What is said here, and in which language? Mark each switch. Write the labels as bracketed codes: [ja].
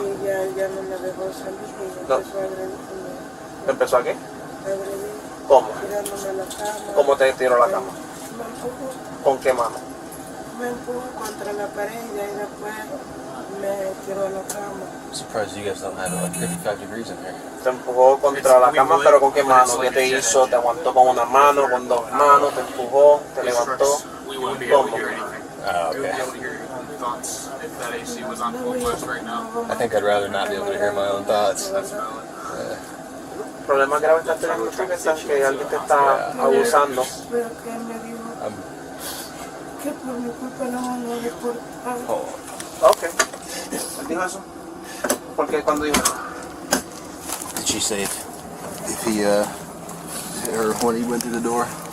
[es] y ya él ya no me dejó salir y No. empezó a agredirme. ¿Empezó a qué? Agredir, ¿Cómo? tirándome a la cama. ¿Cómo te tiró la cama? Me empujó. ¿Con qué mano? Me empujó contra la pared y de ahí después me tiró a la cama. [en] I'm surprised you guys don't have like 55 degrees in here. [es] Te empujó contra la cama, pero ¿con qué mano? ¿Qué te hizo? ¿Te aguantó con una mano, con dos manos? ¿Te empujó? ¿Te levantó? [en] We wouldn't be able to hear anything. Oh, We wouldn't be okay. able to hear your own thoughts if that AC was on full blast right now. I think I'd rather not be able to hear my own thoughts. That's valid. [es] ¿Problemas graves estás teniendo tú, que estás, que alguien te está abusando? Pero que él me dijo que por mi culpa no van a deportar. Ok. ¿Él dijo eso? ¿Por qué cuando dijo eso? [en] Did she say if he or when he went through the door?